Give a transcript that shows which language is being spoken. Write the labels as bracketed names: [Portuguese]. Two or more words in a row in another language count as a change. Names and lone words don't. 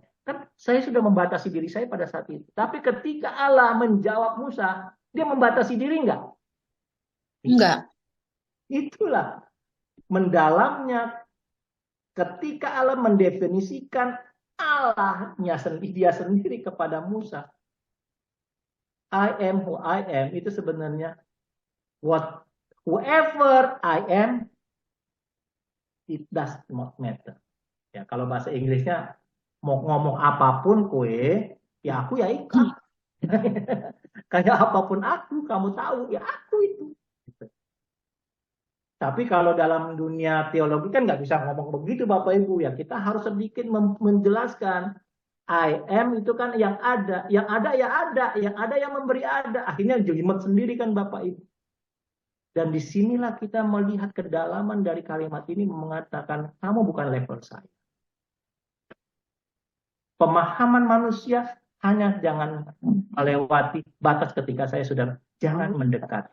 [Indonesian] Kan saya sudah membatasi diri saya pada saat itu. Tapi ketika Allah menjawab Musa, dia membatasi diri enggak? Enggak. Itulah mendalamnya ketika Allah mendefinisikan Allahnya sendiri, dia sendiri kepada Musa. [English] I am who I am [Indonesian] itu sebenarnya [English] whoever I am, it does not matter. [Indonesian] Ya, kalau bahasa Inggrisnya mau ngomong apapun kue, ya aku ya ikut. Kayak apapun aku, kamu tahu, ya aku itu. Tapi kalau dalam dunia teologi kan nggak bisa ngomong begitu Bapak Ibu ya. Kita harus sedikit menjelaskan. [English] I am [Indonesian] itu kan yang ada ya ada, yang ada yang memberi ada. Akhirnya jelimet sendiri kan Bapak Ibu. Dan disinilah kita melihat kedalaman dari kalimat ini mengatakan kamu bukan level saya. Pemahaman manusia hanya jangan melewati batas ketika saya sudah jangan mendekat.